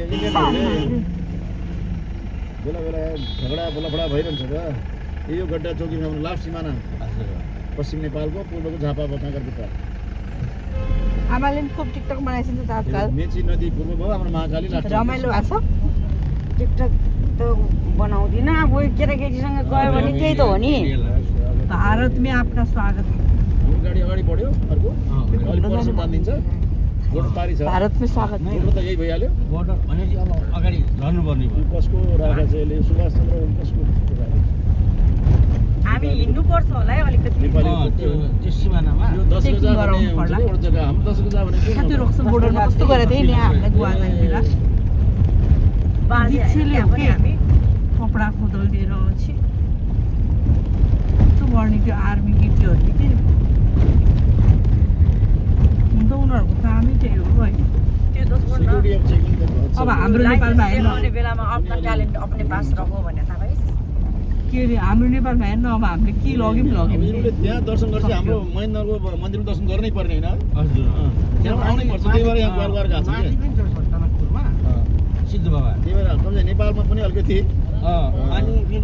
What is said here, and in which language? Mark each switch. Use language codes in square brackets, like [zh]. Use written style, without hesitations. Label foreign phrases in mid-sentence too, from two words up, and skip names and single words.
[ne] बेला बेला झगडा बोलाफडा भइरहन्छ त यो गड्डा चौकीमा लास्ट सिमाना पश्चिम नेपालको पूर्वको झापा बकागरभित्र आमाले पनि खुब टिकटक बनाइसक्छ त आजकल मेची नदी पूर्व भयो हाम्रो महाकाली लास्ट रमाइलो भएको छ टिकटक त बनाउँदिन अब केटाकेटीसँग गयो भने त्यही त हो नि [hi] भारत में आपका स्वागत [ne] हाम्रो गाडी अगाडि बढ्यो अर्को अलि पर्छ तानिन्छ बोर्ड पारी छ [hi] भारत में स्वागत [ne] बोर्ड त यही भइहाल्यो बोर्डर भनेपछि अब अगाडि झर्नुपर्ने भयो कसको राखा चाहिँ यसले सुभाष चन्द्र कसको हामी हिँड्नुपर्छ होला है अलिकति त्यो सिमानामा यो 10 गजा भन्ने हुन्छ नि एउटा जग्गा हाम्रो 10 गजा भने के त्यो रोक्सन बोर्डरमा कस्तो गरेको थिएँ नि हामीलाई गोवा जाने बेला दिक्षीले हो कि हामी कपडा खोदल दिएर अछि त्यो गर्ने त्यो आर्मी केटीहरूले के हुन त उनीहरूको कामै त्यही हो है [en] security of checking [ne] अब हाम्रो नेपालमा हेर्नु बेलामा आफ्नो ट्यालेन्ट [hi] अपने पास रहो [ne] भने थाहा पाइस् के अरे हाम्रो नेपालमा हेर्नु अब हामीले के लग्यौँ हामीले त्यहाँ दर्शन गर्छ हाम्रो महेन्द्रको मन्दिरमा दर्शन गर्नै पर्ने होइन हजुर त्यहाँ आउनै पर्छ त्यही भएर यहाँ गएर गएको छ माथि पनि छ सर टनकपुरमा सिद्ध बाबा त्यही भएर कमसे नेपालमा पनि अलिकति अनि फेरि